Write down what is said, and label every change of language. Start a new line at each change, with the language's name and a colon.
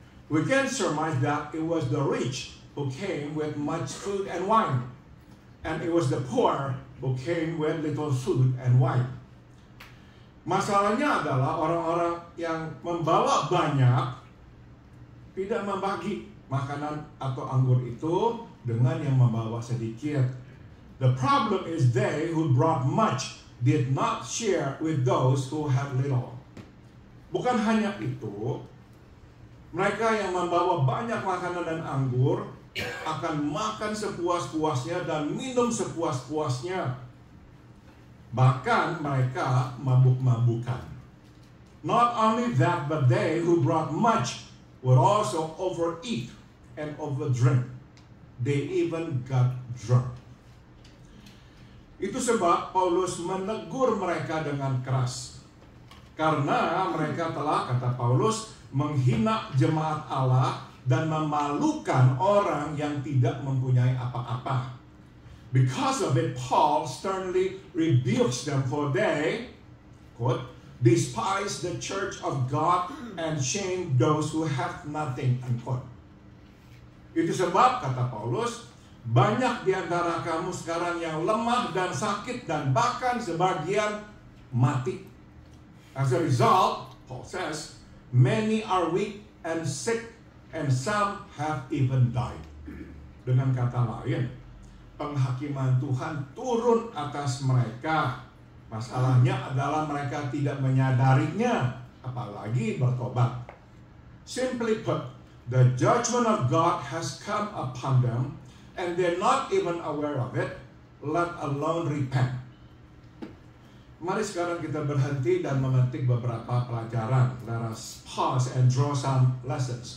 English: We can surmise that it was the rich who came with much food and wine, and it was the poor who came with little food and wine.
Indonesian: Masalahnya adalah orang-orang yang membawa banyak tidak membagi makanan atau anggur itu dengan yang membawa sedikit.
English: The problem is they who brought much did not share with those who had little.
Indonesian: Bukan hanya itu, mereka yang membawa banyak makanan dan anggur akan makan sepuas-puasnya dan minum sepuas-puasnya. Bahkan mereka mabuk-mabukan.
English: Not only that, but they who brought much would also overeat and overdrink. They even got drunk.
Indonesian: Itu sebab Paulus menegur mereka dengan keras. Karena mereka telah, kata Paulus, menghina jemaat Allah dan memalukan orang yang tidak mempunyai apa-apa.
English: Because of it, Paul sternly rebukes them, for they, quote, despise the church of God and shame those who have nothing, unquote.
Indonesian: Itu sebab, kata Paulus, banyak di antara kamu sekarang yang lemah dan sakit dan bahkan sebagian mati.
English: As a result, Paul says, many are weak and sick, and some have even died.
Indonesian: Dengan kata lain, penghakiman Tuhan turun atas mereka, Masalahnya adalah mereka tidak menyadarinya, apalagi bertobat.
English: Simply put, the judgment of God has come upon them and they're not even aware of it, let alone repent.
Indonesian: Mari sekarang kita berhenti dan memetik beberapa pelajaran.
English: Let us pause and draw some lessons.